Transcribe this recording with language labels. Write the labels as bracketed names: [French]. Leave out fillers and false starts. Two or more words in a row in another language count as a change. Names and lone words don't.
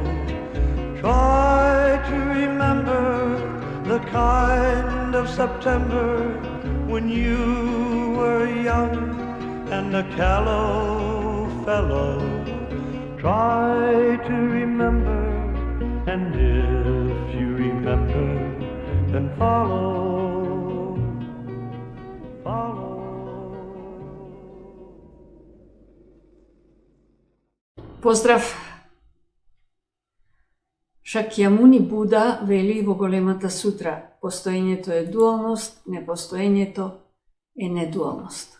[English] Try to remember the kind of September when you were young and a callow fellow. Try to remember, and if you remember, then follow. [Macedonian] Поздрав! Шакјамуни Буда вели во големата сутра: постоењето е дуалност, непостоењето е недуалност.